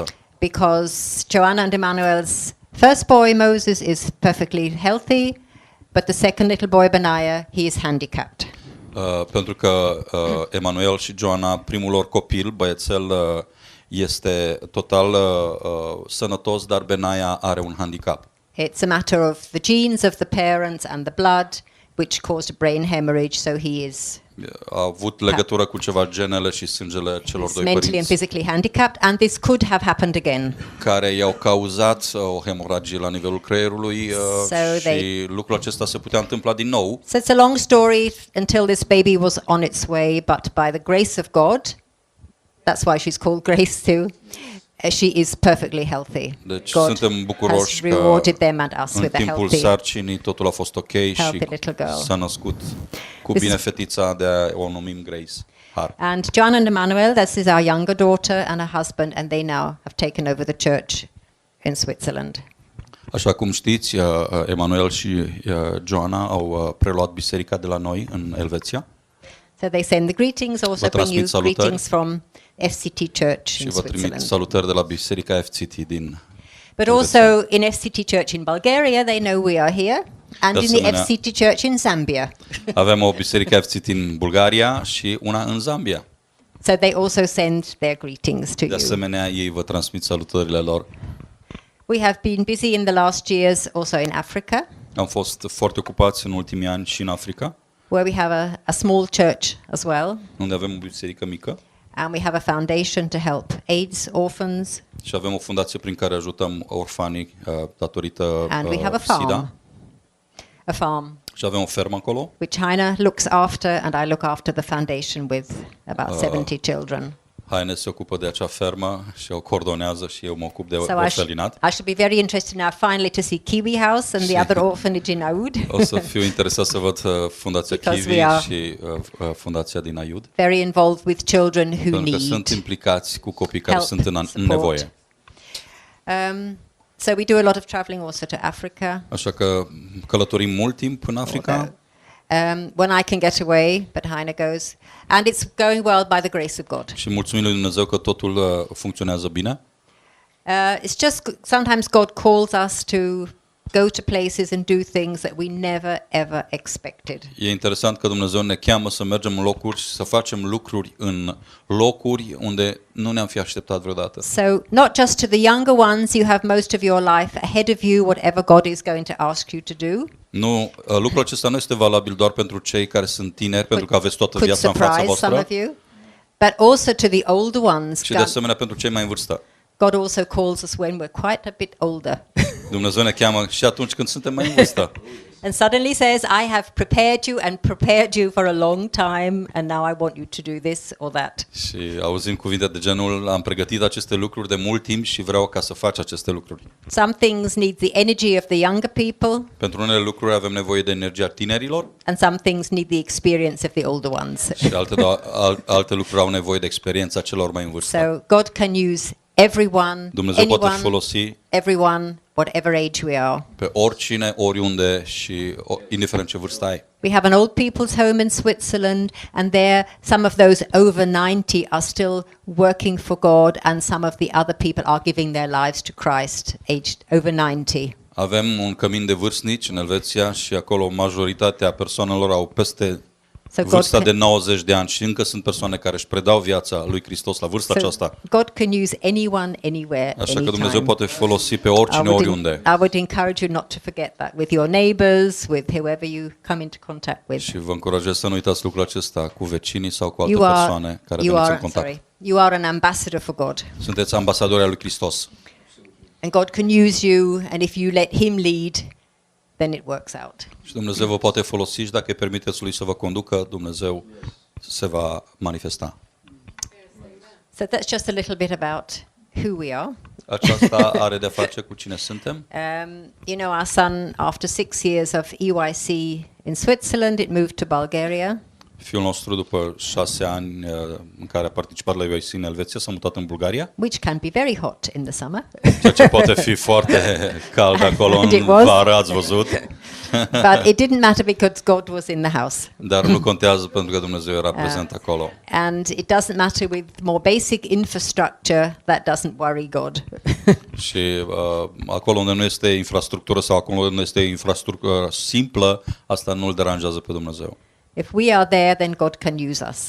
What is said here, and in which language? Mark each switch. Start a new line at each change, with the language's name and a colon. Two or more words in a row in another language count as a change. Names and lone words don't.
English: because Joanna and Emmanuel's first boy Moses is perfectly healthy, but the second little boy Benaiah, he is handicapped.
Romanian: Pentru că Emanuel și Joana, primul lor copil, băiețel, este total sănătos, dar Benaia are un handicap.
English: It's a matter of the genes of the parents and the blood, which caused a brain hemorrhage, so he is
Romanian: A avut legătură cu ceva genele și sângele celor doi
English: mentally and
Romanian: părinți
English: physically handicapped, and this could have happened again.
Romanian: care i-au cauzat o hemoragie la nivelul creierului și lucrul acesta se putea întâmpla din nou.
English: So it's a long story until this baby was on its way, but by the grace of God, that's why she's called Grace too, she is perfectly healthy.
Romanian: Deci
English: God
Romanian: suntem
English: has
Romanian: bucuroși că
English: rewarded them and us
Romanian: în
English: with a
Romanian: timpul
English: healthy.
Romanian: sarcinii totul a fost ok și
English: little girl.
Romanian: s-a născut cu
English: This-
Romanian: bine fetița, de a o numim Grace. Har.
English: And John and Emmanuel, this is our younger daughter and her husband, and they now have taken over the church in Switzerland.
Romanian: Așa cum știți, Emanuel și Joana au preluat biserica de la noi în Elveția
English: So they send the greetings, also
Romanian: Vă
English: bring you
Romanian: transmit salutări.
English: greetings from FCT Church
Romanian: și
English: in
Romanian: vă trimit
English: Switzerland.
Romanian: salutări de la biserica FCT din
English: But
Romanian: Elveția.
English: also in FCT Church in Bulgaria, they know we are here, and
Romanian: De
English: in the
Romanian: asemenea-
English: FCT Church in Zambia.
Romanian: Avem o biserică FCT în Bulgaria și una în Zambia.
English: So they also send their greetings to
Romanian: De
English: you.
Romanian: asemenea, ei vă transmit salutările lor.
English: We have been busy in the last years also in Africa,
Romanian: Am fost foarte ocupați în ultimii ani și în Africa,
English: where we have a small church as well,
Romanian: unde avem o biserică mică
English: and we have a foundation to help AIDS orphans,
Romanian: și avem o fundație prin care ajutăm orfanii datorită
English: and we have a farm.
Romanian: SIDA.
English: A farm
Romanian: Și avem o fermă acolo,
English: which Heiner looks after, and I look after the foundation with about 70 children.
Romanian: Haine se ocupă de acea fermă și o coordonează și eu mă ocup de
English: So
Romanian: orfelinat.
English: I should be very interested now finally to see Kiwi House and the other orphanage in Aoud.
Romanian: O să fiu interesat să văd fundația
English: Because Kiwi we are
Romanian: și fundația din Aiud,
English: Very involved with children who
Romanian: pentru că
English: need
Romanian: sunt implicați cu copii care
English: help,
Romanian: sunt în
English: support.
Romanian: nevoie.
English: So we do a lot of traveling also to Africa.
Romanian: Așa că călătorim mult timp în Africa
English: When I can get away, but Heiner goes. And it's going well by the grace of God.
Romanian: și mulțumim lui Dumnezeu că totul funcționează bine.
English: It's just sometimes God calls us to go to places and do things that we never ever expected.
Romanian: E interesant că Dumnezeu ne cheamă să mergem în locuri și să facem lucruri în locuri unde nu ne-am fi așteptat vreodată.
English: So not just to the younger ones, you have most of your life ahead of you, whatever God is going to ask you to do.
Romanian: Nu, lucrul acesta nu este valabil doar pentru cei care sunt tineri, pentru că aveți toată
English: Could
Romanian: viața în fața
English: surprise some
Romanian: voastră,
English: of you, but also to the older ones.
Romanian: și de asemenea pentru cei mai în vârstă.
English: God also calls us when we're quite a bit older.
Romanian: Dumnezeu ne cheamă și atunci când suntem mai în vârstă.
English: And suddenly says, I have prepared you and prepared you for a long time, and now I want you to do this or that.
Romanian: Și auzim cuvinte de genul, am pregătit aceste lucruri de mult timp și vreau ca să faci aceste lucruri.
English: Some things need the energy of the younger people,
Romanian: Pentru unele lucruri avem nevoie de energia tinerilor
English: and some things need the experience of the older ones.
Romanian: și alte lucruri au nevoie de experiența celor mai în vârstă.
English: So God can use everyone,
Romanian: Dumnezeu poate
English: anyone,
Romanian: folosi
English: everyone, whatever age we are.
Romanian: pe oricine, oriunde și indiferent ce vârstă ai.
English: We have an old people's home in Switzerland, and there some of those over 90 are still working for God, and some of the other people are giving their lives to Christ, aged over 90.
Romanian: Avem un cămin de vârstnici în Elveția și acolo majoritatea persoanelor au peste vârsta de 90 de ani și încă sunt persoane care își predau viața lui Hristos la vârsta aceasta.
English: God can use anyone, anywhere,
Romanian: Așa că
English: anytime.
Romanian: Dumnezeu poate folosi pe oricine, oriunde.
English: I would encourage you not to forget that with your neighbors, with whoever you come into contact with.
Romanian: Și vă încurajez să nu uitați lucrul acesta cu vecinii sau cu alte persoane care veniți în contact.
English: You are an ambassador for God.
Romanian: Sunteți ambasadori al lui Hristos.
English: And God can use you, and if you let Him lead, then it works out.
Romanian: Și Dumnezeu vă poate folosi și dacă îi permiteți lui să vă conducă, Dumnezeu se va manifesta.
English: So that's just a little bit about who we are.
Romanian: Aceasta are de-a face cu cine suntem.
English: You know, our son, after 6 years of EYC in Switzerland, it moved to Bulgaria.
Romanian: Fiul nostru, după 6 ani în care a participat la UIC în Elveția, s-a mutat în Bulgaria.
English: Which can be very hot in the summer.
Romanian: Ceea ce poate fi foarte cald acolo în vară, ați văzut.
English: But it didn't matter because God was in the house.
Romanian: Dar nu contează pentru că Dumnezeu era prezent acolo.
English: And it doesn't matter with more basic infrastructure, that doesn't worry God.
Romanian: Și acolo unde nu este infrastructură sau acolo unde este infrastructură simplă, asta nu îl deranjează pe Dumnezeu.
English: If we are there, then God can use us.